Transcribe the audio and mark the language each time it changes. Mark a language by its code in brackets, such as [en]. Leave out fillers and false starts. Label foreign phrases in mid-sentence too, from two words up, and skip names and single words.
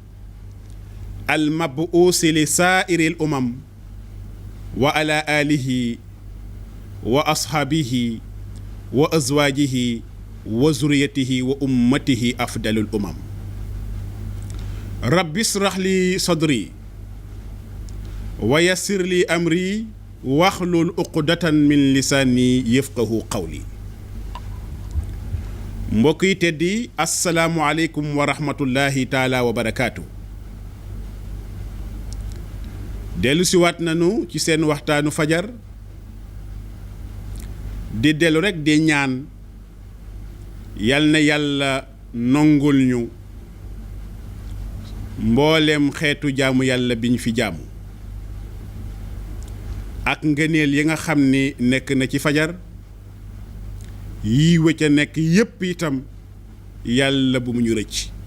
[ar] المبعوث لسائر الأمم وعلى آله وأصحابه وأزواجه وذريته وأمته أفضل الأمم رب اشرح لي صدري ويسر لي أمري واحلل عقدة من لساني يفقه قولي [wo] mbokk yi teddi [ar] السلام عليكم ورحمة الله تعالى وبركاته [wo] dellu si waat nanu ci seen waxtaanu fajar di dellu rekk di ñaan yal na yàlla nongul ñu mboolem xeetu jaamu yàlla biñ fi jaamu ak ngëneel yi nga xam ni nekk na ci fajar yii wëcca nekk yépp itam yàlla bu mu ñu rëcc